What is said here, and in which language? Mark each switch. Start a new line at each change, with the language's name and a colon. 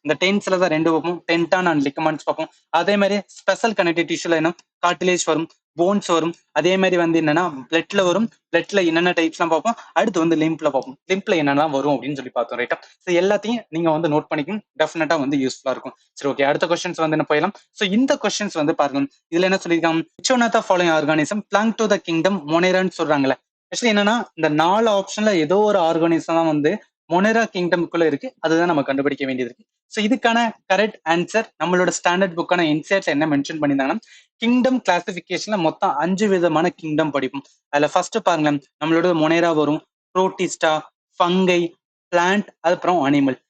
Tamil: இந்த டென்ஸ்ல தான் ரெண்டு பார்ப்போம், டென்டான் அண்ட் லிகமெண்ட்ஸ் பார்ப்போம். அதே மாதிரி ஸ்பெஷல் கனெக்டிவ் டிஷ்யூல என்ன கார்டிலேஜ் வரும், போன்ஸ் வரும். அதே மாதிரி வந்து என்னன்னா பிளட்ல வரும். பிளட்ல என்னென்ன டைப்ஸ் எல்லாம் பார்ப்போம். அடுத்து வந்து லிம்ப்ல பார்ப்போம், லிம்ப்ல என்னெல்லாம் வரும் அப்படின்னு சொல்லி பார்த்தோம் ரைட்டா. ஸோ எல்லாத்தையும் நீங்க வந்து நோட் பண்ணிக்கணும், டெஃபினட்டா வந்து யூஸ்ஃபுல்லா இருக்கும். சரி ஓகே, அடுத்த கொஸ்டின்ஸ் வந்து என்ன போயிடலாம். ஸோ இந்த கொஸ்டின்ஸ் வந்து பாருங்க, இதுல என்ன சொல்லியிருக்காங்க,
English: which one of the following organism belong to the kingdom Monera
Tamil: ன்னு சொல்றாங்கல்ல. ஆக்சுவலி என்னன்னா இந்த 4 ஆப்ஷன்ல ஏதோ ஒரு ஆர்கானிசம் தான் வந்து மொனேரா கிங்டம்குள்ள இருக்கு, அதுதான் நம்ம கண்டுபிடிக்க வேண்டியது இருக்கு. ஸோ இதுக்கான கரெக்ட் ஆன்சர் நம்மளோட ஸ்டாண்டர்ட் புக்கான இன்சைட்ஸ்ல என்ன மென்ஷன் பண்ணியிருந்தாங்கன்னா, கிங்டம் கிளாசிபிகேஷன்ல மொத்தம் 5 விதமான கிங்டம் படிப்போம். அதுல ஃபர்ஸ்ட் பாருங்க, நம்மளோட மொனேரா வரும், புரோட்டிஸ்டா, ஃபங்கை, பிளான்ட், அதுக்கப்புறம் அனிமல்.